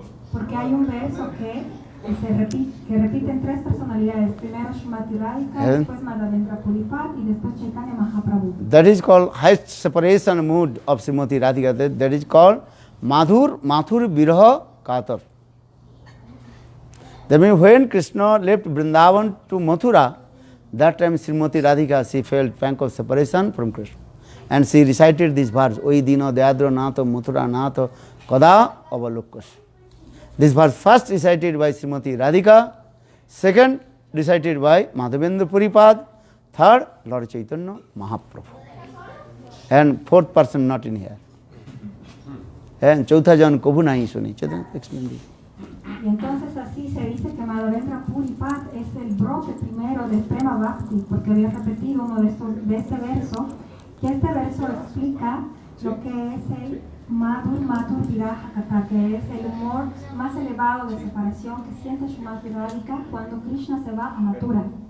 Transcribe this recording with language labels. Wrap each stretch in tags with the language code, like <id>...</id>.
<es>Porque hay un verso que repiten tres personalidades: primero Srimati Radhika, después Madhavendra Puripad y después Chaitanya Mahaprabhu.</es> <en>That is called highest separation mood of Srimati Radhika. That is called Mathur Viraha Katar. That means when Krishna left Vrindavan to Mathura, that time Srimati Radhika, she felt pang of separation from Krishna. And she recited this verse,</en> <sa>Oi Dino Dayadra Natha Mathura Natha Kada Avalokas.</sa> <en>This verse first recited by Srimati Radhika, second recited by Madhavendra Puripad, third Lord Chaitanya Mahaprabhu. And fourth person not in here.</en> <hi>And Chautha Jan Kabhu Nahi Suni.</hi> <en>Chaitanya explain this.</en> <es>Y entonces así se dice que Madhavendra Puripad es el brote primero del Prema Bhakti, porque había repetido uno de este verso, que este verso explica lo que es el Madhur Viraha Kata, que es el humor más elevado de separación que siente Srimati Radhika cuando Krishna se va a Mathura.</es>